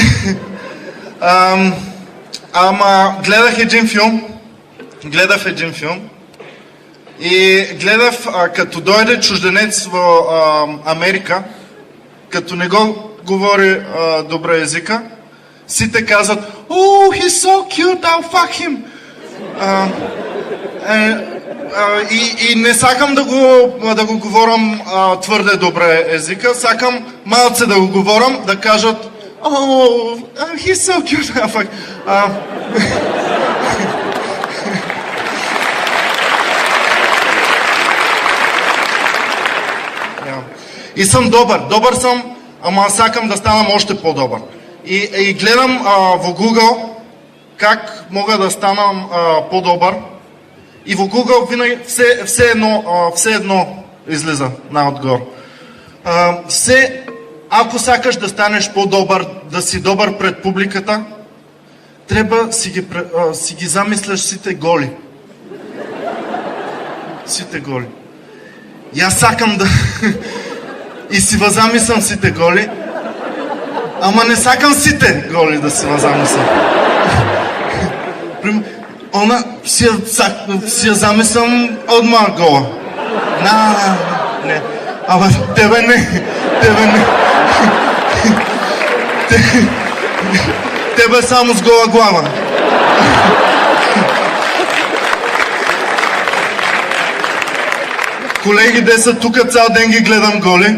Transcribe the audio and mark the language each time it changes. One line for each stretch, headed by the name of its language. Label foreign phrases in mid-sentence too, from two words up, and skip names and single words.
Bulgarian: Ама гледах един филм и гледах като дойде чужденец в Америка, като не го говори добре езика, сите казват:
English: "Oh, he's so cute, I'll fuck him."
Bulgarian: И не сакам да го говорам твърде добре езика, сакам малце да го говорам, да кажат:
English: "Oh, he's so cute, I'll fuck."
Bulgarian: И съм добър съм, ама сакам да станам още по-добър. И гледам в Google как мога да станам по-добър. И в Google винаги все едно излиза наотгоре. Ако сакаш да станеш по-добър, да си добър пред публиката, трябва си ги замисляш сите голи. Сите голи. И аз сакам да... И си възамислям сите голи, ама не сакам сите голи да си възамислям. Она си я замислям одма гола. Не. Ама тебе не. Тебе само с гола глава. Колеги, де са тук, цял ден ги гледам голи.